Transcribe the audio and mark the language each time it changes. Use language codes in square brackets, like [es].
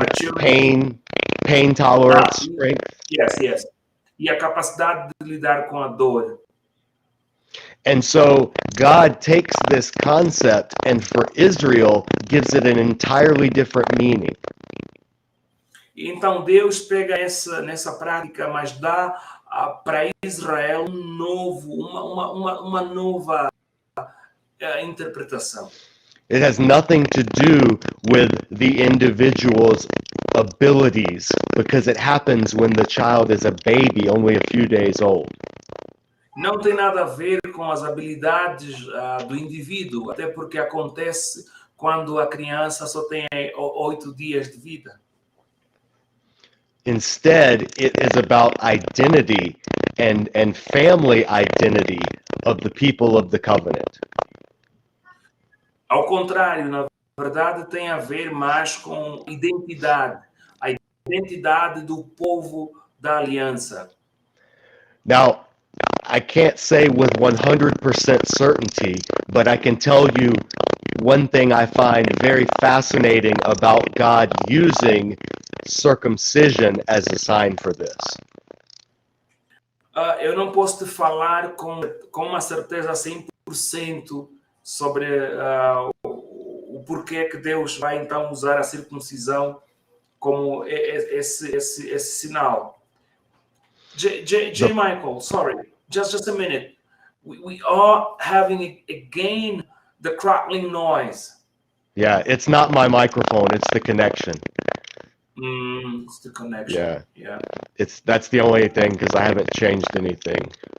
[en] maturity. pain tolerance, strength. [pt] Yes. E a capacidade de lidar com a dor. [en] And so God takes this concept and for Israel gives it an entirely different meaning. [pt] Então Deus pega nessa prática, mas dá para Israel uma nova interpretação. [en] It has nothing to do with the individual's abilities because it happens when the child is a baby, only a few days old. [pt] Não tem nada a ver com as habilidades do indivíduo, até porque acontece quando a criança só tem 8 dias de vida. [en] Instead, it is about identity and family identity of the people of the covenant. [pt] Ao contrário, na verdade, tem a ver mais com identidade, a identidade do povo da aliança. [en] Now, I can't say with 100% certainty, but I can tell you one thing I find very fascinating about God using circumcision as a sign for this. [pt] Eu não posso te falar com uma certeza 100% sobre o porquê que Deus vai então usar a circuncisão como esse sinal. [en] J. Michael, sorry, just a minute. We are having again the crackling noise. Yeah, it's not my microphone, it's the connection. It's the connection. Yeah. That's the only thing, because I haven't changed anything.